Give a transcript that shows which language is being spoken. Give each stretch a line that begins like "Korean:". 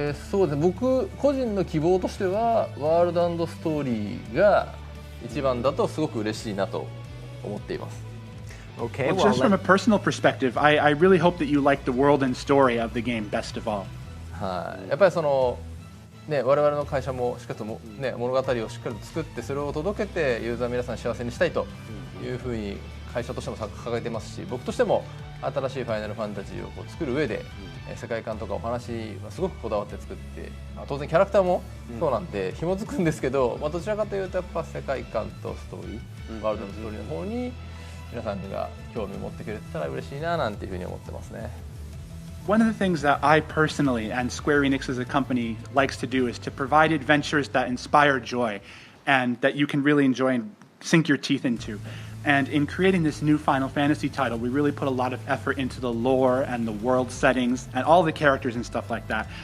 Japanese: そうですね、僕個人の希望としてはワールド&ストーリーが一番だとすごく嬉しいなと思っています。
English: Okay, well, just from a personal perspective, I really hope that you like the world and story of the game best of all.
Japanese: はい、やっぱりそのね、我々の会社もしっかりとね、物語をしっかりと作ってそれを届けてユーザー皆さん幸せにしたいというふうに会社としても掲げてますし、僕としても新しいファイナルファンタジーをこう作る上で、世界観とかお話はすごくこだわって作って、当然キャラクターもそうなんで紐づくんですけど、どちらかというとやっぱ世界観とストーリー、ワールドのストーリーの方に皆さんが興味を持ってくれてたら嬉しいななんていうふうに思ってますね。
English: One of the things that I personally and Square Enix as a company likes to do is to provide adventures that inspire joy and that you can really enjoy and sink your teeth into. And in creating this new Final Fantasy title, we really put a lot of effort into the lore and the world settings and all the characters and stuff like that.